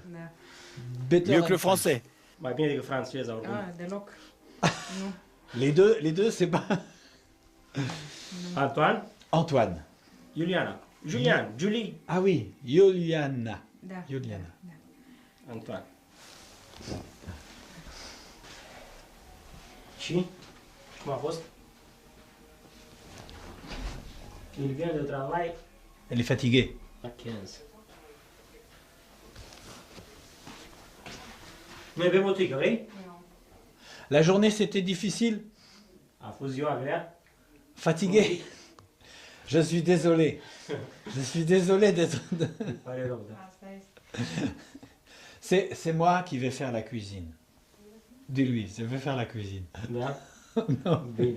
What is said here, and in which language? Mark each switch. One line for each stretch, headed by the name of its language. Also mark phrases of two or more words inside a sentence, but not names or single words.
English: Better
French: Mieux que
English: than
French: le français. Ma bien de française. Les deux, c'est pas... Antoine. Antoine. Juliana. Julien. Julie. Ah oui, Juliana. Juliana. Antoine.
Romanian: Și cum a fost?
French: Il vient de travail Elle est fatiguée. à 15. Mais
Romanian: pe botică, vrei?
French: La journée, c'était difficile?
Romanian: A fost ziua grea?
French: Fatigué? Je suis désolé. Je suis désolé d'être...
Romanian: Pare rău, da.
French: C'est moi qui vais faire la cuisine. Dis-lui, je vais faire la cuisine.
Romanian: Da?
French: Non,
Romanian: Bine.